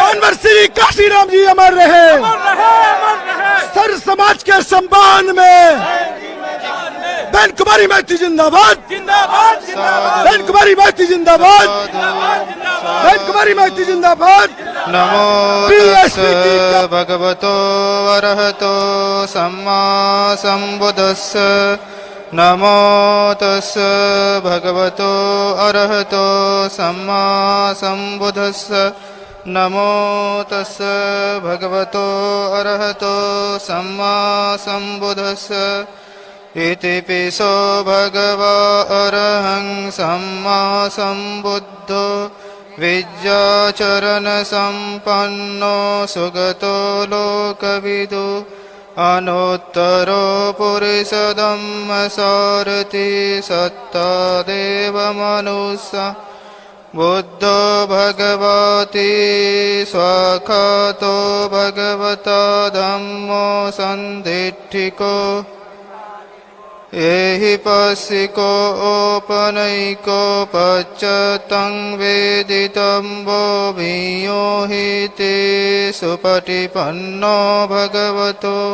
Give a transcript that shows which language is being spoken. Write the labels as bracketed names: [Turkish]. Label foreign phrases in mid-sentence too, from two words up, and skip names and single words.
[Hindi] मानवर श्री काशीराम जी अमर रहे, अमर रहे, अमर रहे, सर समाज के सम्मान में, बहन कुमारी माइती जिंदाबाद, जिंदाबाद, जिंदाबाद, बहन कुमारी माइती जिंदाबाद, बहन कुमारी माइती जिंदाबाद। [Pali] नमो [Hindi] बीएसपी की [Pali] तस् भगवतो अरहतो सम्मा सम्बुद्धस्स नमो तस् भगवतो अरहतो सम्मा सम्बुद्धस्स नमो तस् भगवतो अरहतो सम्मा सम्बुद्धस्स इति पिसो भगवा अरहं सम्मा सम्बुद्धो विद्याचरण संपन्नो सुगतो लोकविदु अनुत्तरो पुरुषधम्म सारथि सत्ता देव मनुष्य बुद्धो भगवती स्वाखातो भगवता धम्मो सन्दिट्ठिको एहि पस्सिको ओपनैको पच्चतं वेदितं वो भियो हि ते सुपटिपन्नो भगवतो